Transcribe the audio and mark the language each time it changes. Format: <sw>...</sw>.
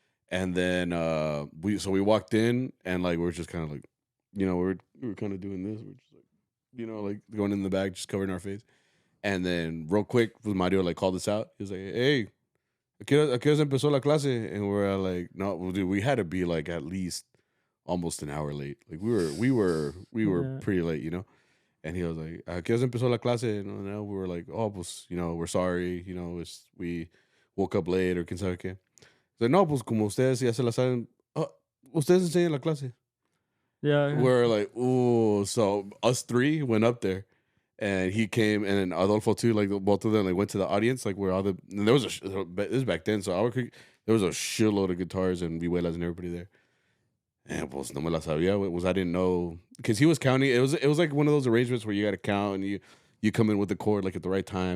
<en>And then we walked in and like we're just kind of like, you know, we were kind of doing this, we're just like, you know, like going in the back, just covering our face. And then real quick, Mario like called us out. He was like, "Hey,</en> <es>¿a qué hora empezó la clase?"</es> <en>And we're like, "No, well, dude, we had to be like at least almost an hour late. Like we were pretty late, you know." And he was like,</en> <es>"¿A qué hora empezó la clase?"</es> <en>And we were like, "Oh, pues, you know, we're sorry, you know, we woke up late or</en> <es>quién sabe qué." So no, pues como ustedes ya se la saben, ustedes enseñan la clase.</es> <en>Yeah. We're like, ooh, so us three went up there. And he came, and then Adolfo too. Like both of them, like went to the audience, like where all the and there was this is back then. So there was a shitload of guitars and vihuelas and everybody there. And</en> <es>pues no me la sabía.</es> <en>I didn't know because he was counting. It was like one of those arrangements where you got to count and you come in with the chord like at the right time.</en>